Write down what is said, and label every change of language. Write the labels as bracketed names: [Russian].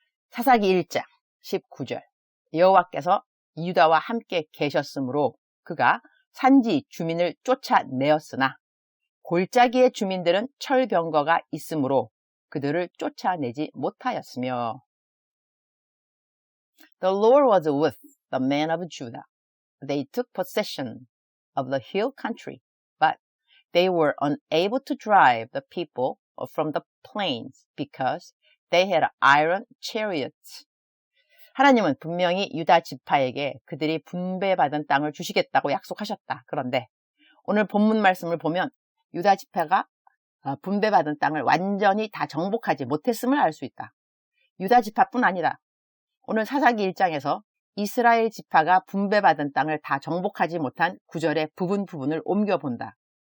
[Korean] 사사기 1장 19절 여호와께서 유다와 함께 계셨으므로 그가 산지 주민을 쫓아내었으나 골짜기의 주민들은 철병거가 있으므로 그들을 쫓아내지 못하였으며 [English] The Lord was with the men of Judah. They took possession of the hill country, but they were unable to drive the people from the plains because they had iron chariots. [Korean] 하나님은 분명히 유다 지파에게 그들이 분배받은 땅을 주시겠다고 약속하셨다. 그런데 오늘 본문 말씀을 보면 유다 지파가 분배받은 땅을 완전히 다 정복하지 못했음을 알 수 있다. 유다 지파뿐 아니라 오늘 사사기 1장에서 이스라엘 지파가 분배받은 땅을 다 정복하지 못한 구절의 부분을 옮겨본다.